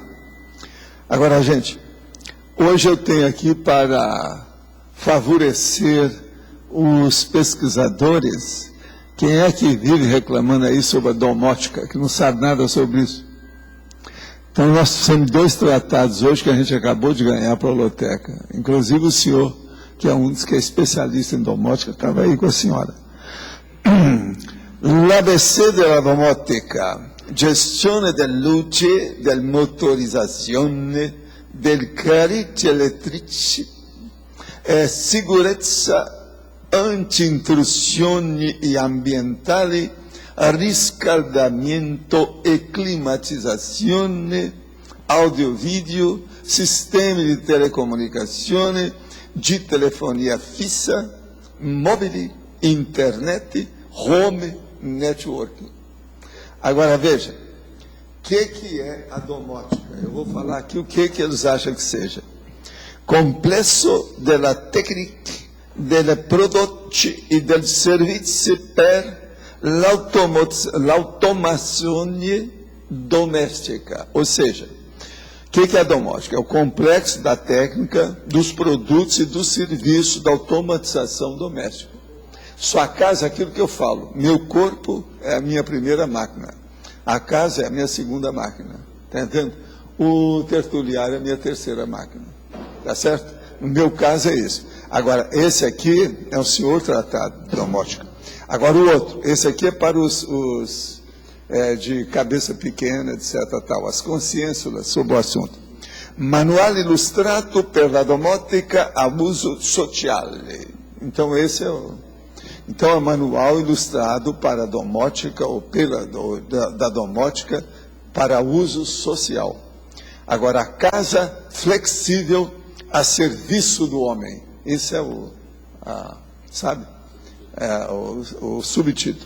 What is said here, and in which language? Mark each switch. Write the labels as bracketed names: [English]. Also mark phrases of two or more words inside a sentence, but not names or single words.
[Portuguese] Agora, gente, hoje eu tenho aqui para favorecer os pesquisadores. Quem é que vive reclamando aí sobre a domótica, que não sabe nada sobre isso? Então, nós temos 2 tratados hoje que a gente acabou de ganhar para a Holoteca. Inclusive o senhor, que é um dos que é especialista em domótica, estava aí com a senhora. [Italian] L'ABC della domotica, gestione del luce, del motorizzazione, del carichi elettrici, sicurezza, anti-intrusioni ambientali, riscaldamento e climatizzazione, audio-video, sistemi di telecomunicazione, de telefonia fissa, mobile, internet, [English] home networking. [Portuguese] Agora veja, o que é a domótica? Eu vou falar aqui o que eles acham que seja. [Italian] Complexo della tecnica, delle prodotti e del servizi per l'automazione domestica. [Portuguese] Ou seja, o que é a domótica? É o complexo da técnica, dos produtos e do serviço da automatização doméstica. Sua casa é aquilo que eu falo. Meu corpo é a minha primeira máquina. A casa é a minha segunda máquina. Está entendendo? O tertuliário é a minha terceira máquina. Está certo? No meu caso é isso. Agora, esse aqui é o senhor tratado de domótica. Agora o outro, esse aqui é para os de cabeça pequena, etc. Tal, as consciências sobre o assunto. [Italian] Manuale illustrato per la domotica a uso sociale. [Portuguese] Então, esse é o... Então, é manual ilustrado para a domótica, ou da domótica, para uso social. Agora, a casa flexível a serviço do homem. Esse é o subtítulo.